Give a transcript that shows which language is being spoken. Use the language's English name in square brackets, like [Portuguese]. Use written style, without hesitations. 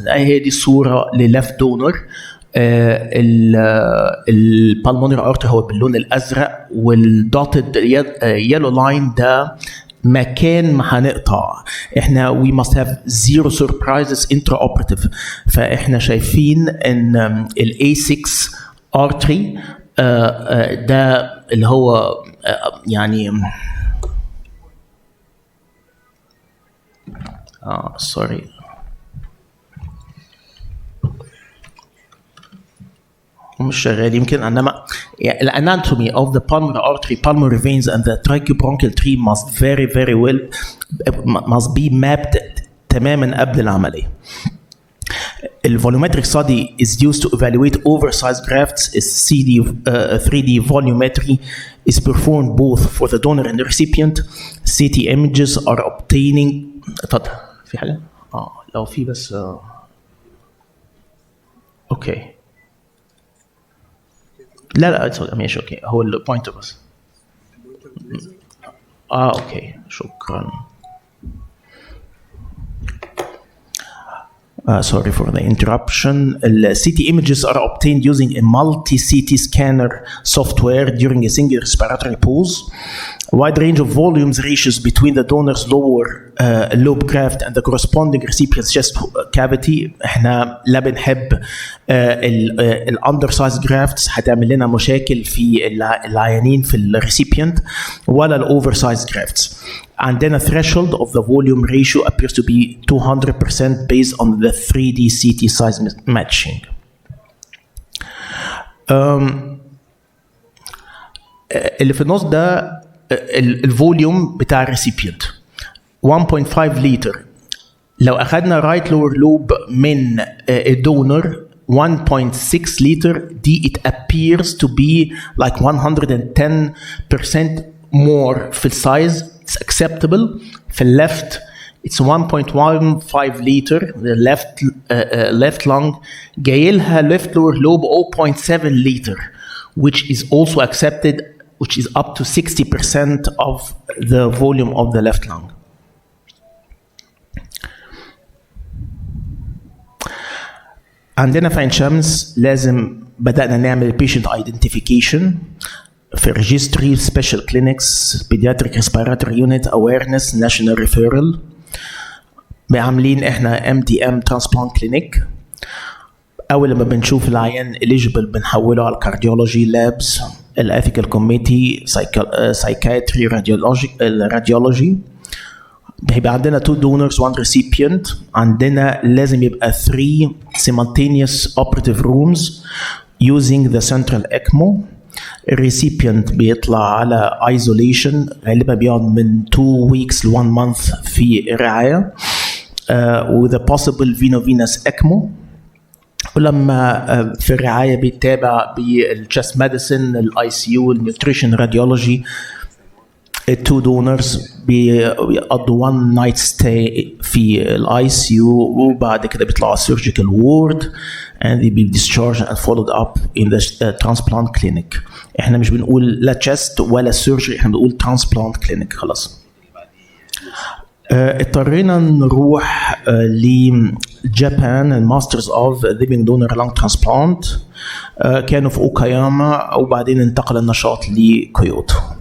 [Arabic] هي دي صورة لليفت دونر. البالمونري ارتري هو باللون الازرق والدوتد يلو لاين ده مكان ما هنقطع. احنا [English] we must have zero surprises intraoperative. [Arabic] فاحنا شايفين ان ال A6 artery ده اللي هو يعني [English] sorry [Arabic] مش شغال يمكن. انما الاناتومي [English] of the pulmonary artery, pulmonary veins and the tracheobronchial tree must very well must be mapped [Arabic] تماما قبل العملية. [English] الvolumetric study is used to evaluate oversized grafts. CD 3D volumetry is performed both for the donor and the recipient. CT images are obtaining. [Arabic] اتفضل في حاجة؟ لو في بس [English] Okay. [Arabic] لا ماشي [English] Okay. [Arabic] هو البوينتر بس. [English] okay [Arabic] شكرا. [English] Sorry for the interruption. CT images are obtained using a multi-CT scanner software during a single respiratory pause. A wide range of volumes ratios between the donor's lower lobe graft and the corresponding recipient's chest cavity. [Arabic] احنا لا بنحب الاندرسايز جرافتس هتعمل لنا مشاكل في العيانين في الريسيبيانت ولا الاوفرسايز جرافتس. عندنا [English] threshold of the volume ratio appears to be 200% based on the 3D CT size matching. [Arabic] اللي في النص ده الفوليوم بتاع الريسيبيانت 1.5 لتر. لو اخذنا رايت لور لوب من الدونر 1.6 لتر دي [English] it appears to be like [Arabic] 110% [English] more [Arabic] في السايز. [English] It's acceptable. [Arabic] في الليفت [English] it's 1.15 liter. The left lung [Arabic] جاي لها [English] left lower lobe 0.7 liter, which is also accepted, which is up to 60% of the volume of the left lung. [Arabic] عندنا في عين شمس لازم بدأنا نعمل [English] patient identification في registry, special clinics, pediatric respiratory unit, awareness, national referral. [Arabic] عاملين احنا [English] MDM transplant clinic. [Arabic] اول لما بنشوف العيان [English] eligible [Arabic] بنحوله على الكارديولوجي [English] labs, [Arabic] الethical committee, [English] psychiatry, radiology. [Arabic] هيبقى عندنا [English] 2 donors 1 recipient. [Arabic] عندنا لازم يبقى [English] 3 simultaneous operative rooms using the central ECMO. [Arabic] الريسيبيانت بيطلع على isolation غالبا بيقعد من 2 weeks ل 1 month في رعاية [English] with a possible veno-venous ECMO. [Arabic] ولما في الرعاية بيتابع بالchest medicine, الاي سي يو, النيوتريشن, راديولوجي. التو دونرز بيقضوا 1 night stay في الاي سي يو وبعد كده بيطلعوا [English] surgical ward and they be discharged and followed up in the transplant clinic. [Arabic] احنا مش بنقول لا [English] chest [Arabic] ولا [English] surgery, [Arabic] احنا بنقول transplant clinic خلاص. اضطرينا نروح لجابان الماسترز اوف living donor lung transplant. كانوا في اوكاياما وبعدين انتقل النشاط لكيوتو.